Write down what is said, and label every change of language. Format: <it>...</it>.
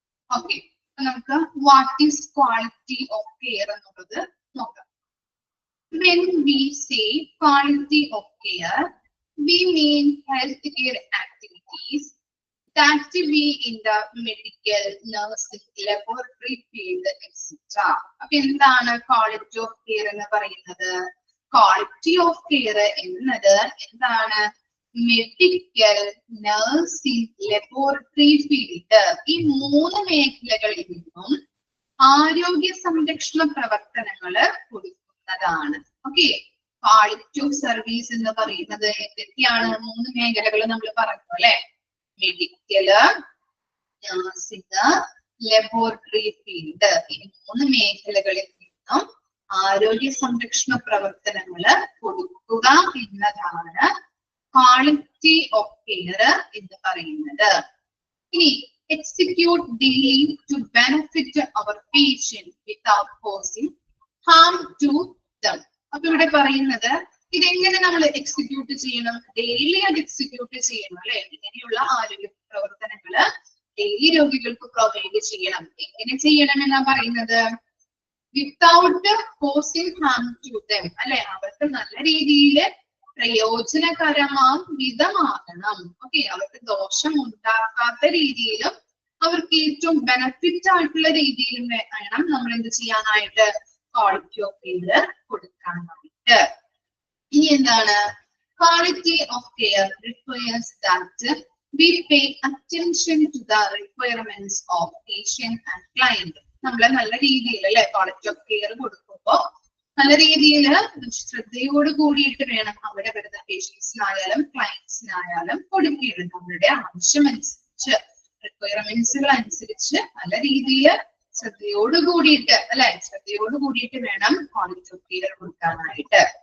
<ml>Okay, നമുക്ക്</ml> <en>what is quality of care</en> <ml>എന്നുള്ളത് നോക്കാം.</ml> <en>When we say quality of care, we mean healthcare activities that be in the medical, nursing, laboratory field, etc.</en> <ml>അപ്പൊ എന്താണ് quality of care എന്ന് പറയുന്നത്? Quality of care എന്നത് എന്താണ്? Medical, nursing, laboratory field, ഈ 3 മേഖലകളിൽ നിന്നും ആരോഗ്യ സംരക്ഷണ പ്രവർത്തനങ്ങള് കൊടുക്കുന്നതാണ്. ഓക്കെ, ക്വാളിറ്റി ഓഫ് സർവീസ് എന്ന് പറയുന്നത് എന്തൊക്കെയാണ്? 3 മേഖലകൾ നമ്മൾ പറഞ്ഞു അല്ലെ. മെഡിക്കല്, നഴ്സിംഗ്, ലബോറട്ടറി ഫീൽഡ്, ഈ 3 മേഖലകളിൽ നിന്നും ആരോഗ്യ സംരക്ഷണ പ്രവർത്തനങ്ങള് കൊടുക്കുക എന്നതാണ് ക്വാളിറ്റി ഓഫ് കെയർ എന്ന് പറയുന്നത്.</ml> <en>ഇനി execute daily to benefit our patient without causing harm to them.</en> <ml>അപ്പൊ ഇവിടെ പറയുന്നത് ഇതെങ്ങനെ നമ്മൾ എക്സിക്യൂട്ട് ചെയ്യണം? ഡെയിലി അത് എക്സിക്യൂട്ട് ചെയ്യണം അല്ലെ. ഇങ്ങനെയുള്ള ആരോഗ്യ പ്രവർത്തനങ്ങള് ഡെയിലി രോഗികൾക്ക് പ്രൊവൈഡ് ചെയ്യണം. എങ്ങനെ ചെയ്യണം എന്നാ പറയുന്നത്?</ml> <en>without causing harm to them</en> <ml>അല്ലെ. അവർക്ക് നല്ല രീതിയിൽ പ്രയോജനകരമാം വിധമാകണം. ഓക്കെ, അവർക്ക് ദോഷം ഉണ്ടാക്കാത്ത രീതിയിലും അവർക്ക് ഏറ്റവും ബെനഫിറ്റ് ആയിട്ടുള്ള രീതിയിലും വേണം നമ്മൾ എന്ത് ചെയ്യാനായിട്ട്? ക്വാളിറ്റി ഓഫ് കെയർ കൊടുക്കാനായിട്ട്. ഇനി എന്താണ്?</ml> <en>Quality of care requires that we pay attention to the requirements of patient and client.</en> <ml>നമ്മൾ നല്ല രീതിയിൽ അല്ലെ ക്വാളിറ്റി ഓഫ് കെയർ കൊടുക്കുമ്പോ നല്ല രീതിയിൽ ശ്രദ്ധയോട് കൂടിയിട്ട് വേണം അവിടെ വരുന്ന പേഷ്യൻസിനായാലും ക്ലയൻസിനായാലും കൊടുക്കേണ്ടത്. നമ്മളുടെ ആവശ്യമനുസരിച്ച്, റിക്വയർമെന്റ്സുകൾ അനുസരിച്ച് നല്ല രീതിയിൽ ശ്രദ്ധയോട് കൂടിയിട്ട് അല്ലെ, ശ്രദ്ധയോട് കൂടിയിട്ട് വേണം ക്വാളിറ്റി ഓഫ് കെയർ കൊടുക്കാനായിട്ട്.</ml>